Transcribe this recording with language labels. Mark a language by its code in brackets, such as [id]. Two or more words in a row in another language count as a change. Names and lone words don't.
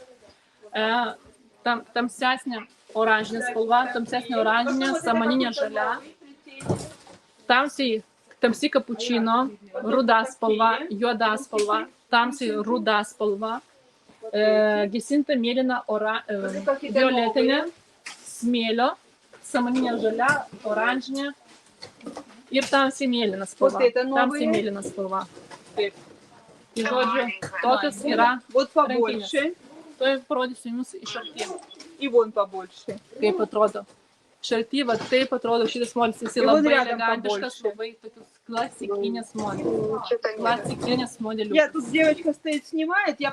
[lt] Tamsesnė oranžinė spalva, tamsesnė oranžinė, samaninė žalia, tamsiai kapučino, ruda spalva, juoda spalva, tamsiai ruda spalva, gesinta mėlyna, violetinė, smėlio, samaninė žalia, oranžinė ir tamsiai mėlyna spalva. Taip. Tai žodžiu, tokios yra rankinės. Tuoj parodysiu jums iš arti. [ru] И вон побольше. [lt] Kaip atrodo. Iš arti, taip atrodo šitas modelis. Jis labai elegantiškas, labai tokius klasikinės modelis. [ru] Нет, тут девочка стоит, снимает, я